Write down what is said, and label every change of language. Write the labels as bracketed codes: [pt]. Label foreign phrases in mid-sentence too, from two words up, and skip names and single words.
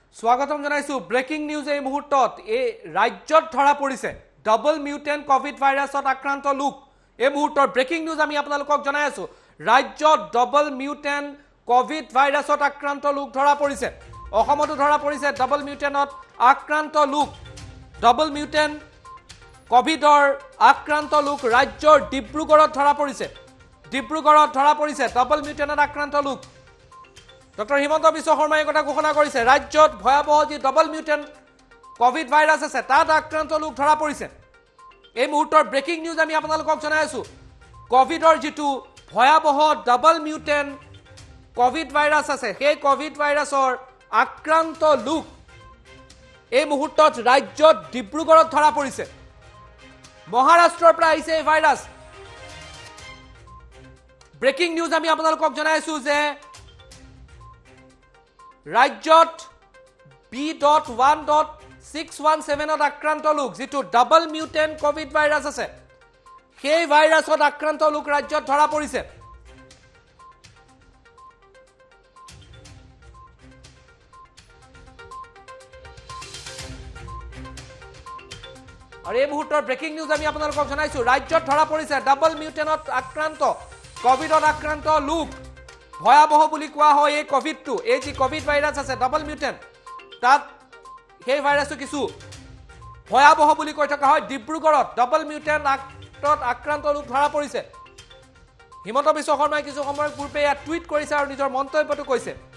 [as] স্বাগতম জানাইছো ব্রেকিং নিউজ এই মুহূর্তত এই রাজ্যত ধরা পড়িছে ডাবল মিউটেন্ট কোভিড ভাইরাসত আক্রান্ত লোক এই মুহূর্তৰ ব্রেকিং নিউজ আমি আপোনালোকক জনাই আছো ৰাজ্যত ডাবল মিউটেন্ট কোভিড ভাইরাসত আক্রান্ত লোক ধরা পড়িছে অসমতো ধরা পড়িছে ডাবল মিউটেন্টত আক্রান্ত লোক ডাবল মিউটেন্ট কোভিডৰ আক্রান্ত লোক ৰাজ্যৰ ডিব্ৰুগড়ত ধরা পড়িছে ডাবল মিউটেন্টত আক্রান্ত লোক ডক্টর হিমন্ত বিশ্ব শর্মাই কথা ঘোষণা করেছে রাজ্যত ভয়াবহ যে ডাবল মিউটেন্ট কোভিড ভাইরাস আছে তাত আক্রান্ত লোক ধরা পড়িছে এই মুহূর্তৰ ব্রেকিং নিউজ আমি আপোনালোকক জনাই আছো কোভিডৰ যেটো ভয়াবহ ডাবল মিউটেন্ট কোভিড ভাইরাস আছে সেই কোভিড ভাইরাসৰ আক্রান্ত লোক এই মুহূৰ্তত ৰাজ্যত ডিব্ৰুগড়ত ধৰা পড়িছে মহাৰাষ্ট্ৰৰ পৰা আহিছে এই ভাইরাস ব্রেকিং নিউজ আমি আপোনালোকক জনাই আছো যে ৰাজ্যত B.1.617 আক্রান্ত লোক যেটো ডাবল মিউটেন্ট কোভিড ভাইরাস আছে সেই ভাইরাসত আক্রান্ত লোক ৰাজ্যত ধরা পড়িছে আৰু এই মুহূৰ্তৰ ব্রেকিং নিউজ আমি আপোনালোকক জনাইছো ৰাজ্যত ধরা পড়িছে ডাবল মিউটেন্টত আক্রান্ত কোভিডত আক্রান্ত লোক ভয়াবহ বুলি কোৱা হয় এই কোভিডটো এই যে কোভিড ভাইরাস আছে ডাবল মিউটেন্ট তাত সেই ভাইরাসটো কিছু ভয়াবহ বুলি কৈ থকা হয় ডিব্ৰুগড়ত ডাবল মিউটেন্টত আক্রান্ত লোক ধৰা পড়িছে হিমন্ত বিশ্ব শৰ্মাই কিছু সময় পূৰ্বে টুইট কৰিছে আৰু নিজৰ মন্তব্যটো কৈছে